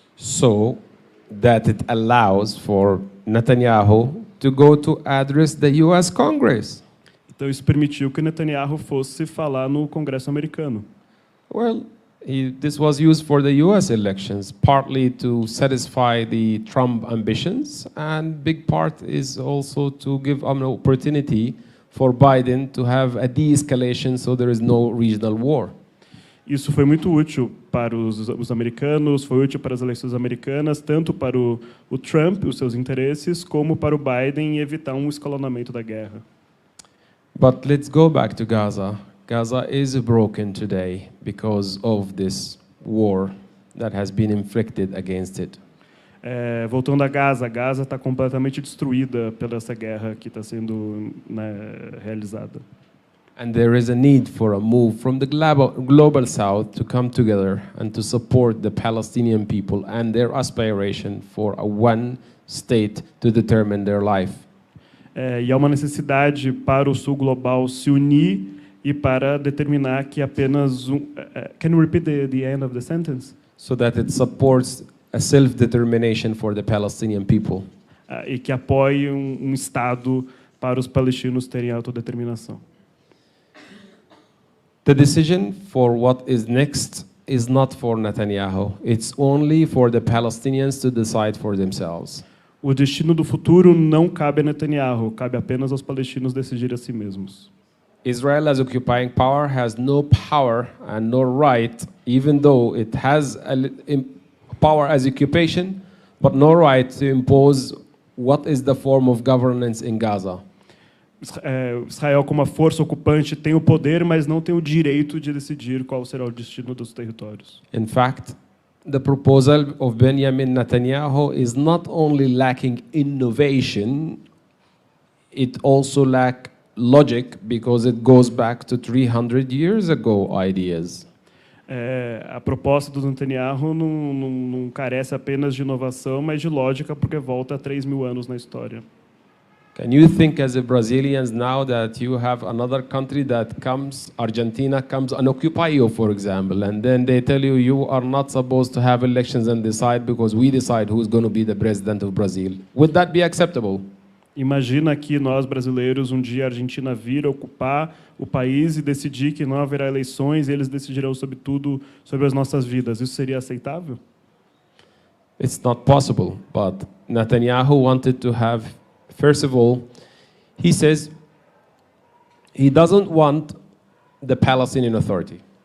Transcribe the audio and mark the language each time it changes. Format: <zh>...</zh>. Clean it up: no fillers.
<en>So that it allows for Netanyahu to go to address the US Congress.</en> <pt>Então isso permitiu que Netanyahu fosse falar no Congresso americano.</pt> <en>Well, this was used for the US elections, partly to satisfy the Trump ambitions, and big part is also to give an opportunity for Biden to have a de-escalation so there is no regional war.</en> <pt>Isso foi muito útil para os americanos, foi útil para as eleições americanas, tanto para o Trump, os seus interesses, como para o Biden e evitar um escalonamento da guerra.</pt> <en>But let's go back to Gaza. Gaza is broken today because of this war that has been inflicted against it.</en> <pt>Voltando a Gaza está completamente destruída pela essa guerra que está sendo, né, realizada.</pt> <en>And there is a need for a move from the global south to come together and to support the Palestinian people and their aspiration for a one state to determine their life.</en> <pt>E há uma necessidade para o sul global se unir e para determinar que apenas</pt> <en>can you repeat the end of the sentence? So that it supports a self-determination for the Palestinian people.</en> <pt>E que apoie um Estado para os palestinos terem autodeterminação.</pt> <en>The decision for what is next is not for Netanyahu. It's only for the Palestinians to decide for themselves.</en> <pt>O destino do futuro não cabe a Netanyahu, cabe apenas aos palestinos decidirem a si mesmos.</pt> <en>Israel, as occupying power, has no power and no right, even though it has power as occupation, but no right to impose what is the form of governance in Gaza.</en> <pt>Israel, como a força ocupante, tem o poder, mas não tem o direito de decidir qual será o destino dos territórios.</pt> <en>In fact, the proposal of Benjamin Netanyahu is not only lacking innovation, it also lacks logic because it goes back to 300 years ago ideas.</en> <pt>A proposta do Netanyahu não carece apenas de inovação, mas de lógica, porque volta a 3.000 anos na história.</pt> <en>Can you think as a Brazilians now that you have another country that comes, Argentina comes and occupy you, for example, and then they tell you you are not supposed to have elections and decide because we decide who's going to be the president of Brazil. Would that be acceptable?</en> <pt>Imagina que nós, brasileiros, um dia a Argentina vir ocupar o país e decidir que não haverá eleições e eles decidirão sobre tudo, sobre as nossas vidas. Isso seria aceitável?</pt> <en>It's not possible, but Netanyahu wanted to have, first of all, he says he doesn't want the Palestinian Authority.</en>